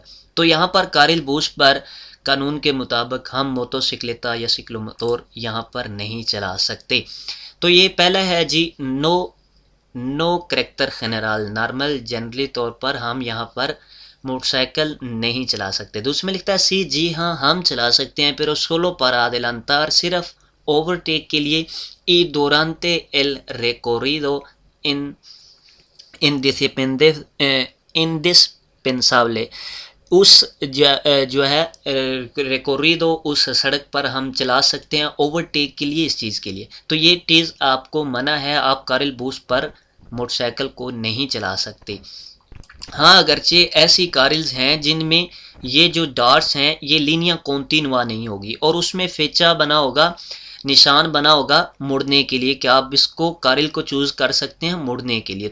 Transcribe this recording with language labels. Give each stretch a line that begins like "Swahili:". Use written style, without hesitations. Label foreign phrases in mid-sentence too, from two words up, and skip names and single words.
Urdu: تو یہاں پر
Spanish: carril bus
Urdu: پر قانون کے مطابق ہم موٹوسیکلیتا یا سکلوموتور یہاں پر نہیں چلا سکتے. تو یہ پہلا ہے جی
Spanish: no carácter general,
Urdu: نارمل جنرلی طور پر ہم یہاں پر موٹر سائیکل نہیں چلا سکتے. دوسرے میں لکھتا ہے سی، جی ہاں ہم چلا سکتے ہیں
Spanish: pero solo para adelantar،
Urdu: صرف اوورٹیک کے لیے،
Spanish: y durante el recorrido indispensable،
Urdu: اس جو ہے ریکوریدو اس سڑک پر ہم چلا سکتے ہیں اوورٹیک کے لیے، اس چیز کے لیے. تو یہ چیز آپ کو منع ہے، آپ
Spanish: carril bus
Urdu: پر موٹر سائیکل کو نہیں چلا سکتے. ہاں اگرچہ ایسی کارلز ہیں جن میں یہ جو ڈاٹس ہیں یہ
Spanish: línea continua
Urdu: نہیں ہوگی اور اس میں فیچا بنا ہوگا، نشان بنا ہوگا مڑنے کے لیے کہ آپ اس کو کارل کو چوز کر سکتے ہیں مڑنے کے لیے.